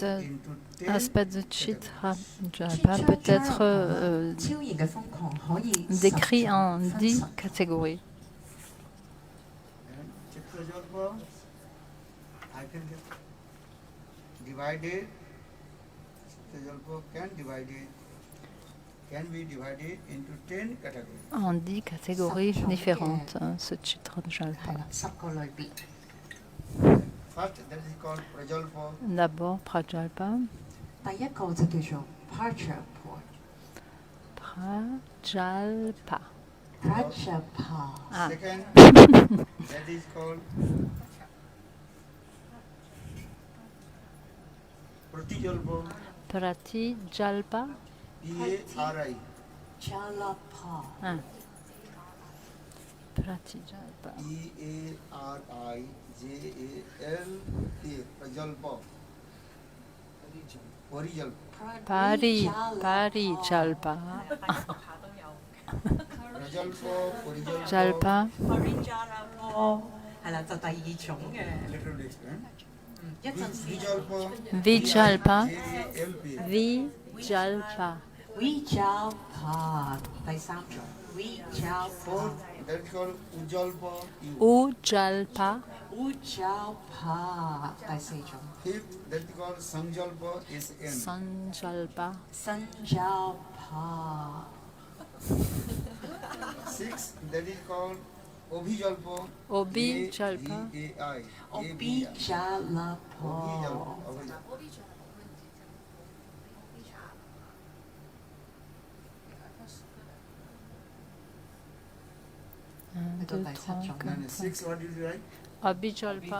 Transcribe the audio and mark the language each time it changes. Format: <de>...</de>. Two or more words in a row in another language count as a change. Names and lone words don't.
<fr>Cet</fr> <en>into 10</en> <fr>aspect de Chitra Jalpa peut être</fr> <yue>超然嘅瘋狂可以</yue> <fr>décrit en 10 catégories.</fr> <en>And Chitra Jalpa, I can get divided. Chitra Jalpa can be divided into 10 categories.</en> <fr>En 10 catégories différentes, ce Chitra</fr> <yue>係 Jalpa. 啦，10個類別。</yue> <en>First, that is called Prajalpa.</en> <fr>D'abord Prajalpa.</fr> <yue>第一個就叫做 Prajapur Prajalpa. Prajapa Ah.</yue> <en>Second, that is called Pratijalpa. Pratijalpa. P-A-R-I. Jalapa Ah. Pratijalpa. E-A-R-I-J-A-L-A. Prajalpa. Parijalpa. Parijalpa. Prajalpa, Parijalpa. Jalpa.</en> <yue>係啦，就第二種嘅。</yue> <en>Later will explain.</en> <yue>一陣時 Vijalpa. Vijalpa. J-A-L-P. Vijalpa. Vijalpa 第三種 Vijalpa</yue> <en>Fourth, that is called Ujalpa. Ujalpa.</en> <yue>Ujalpa 第四種</yue> <en>Fifth, that is called Sanjalpa. S-N. Sanjalpa. Sanjalpa Sixth, that is called Obhijalpa. Obijalpa. A-V-A-I. Obijalapa</en> <fr>Un, deux, Attends, trois, ça, j'en ai. quatre,</fr> <en>Then</en> <fr>cinq.</fr> <en>sixth, what did you write? Obijalpa.</en>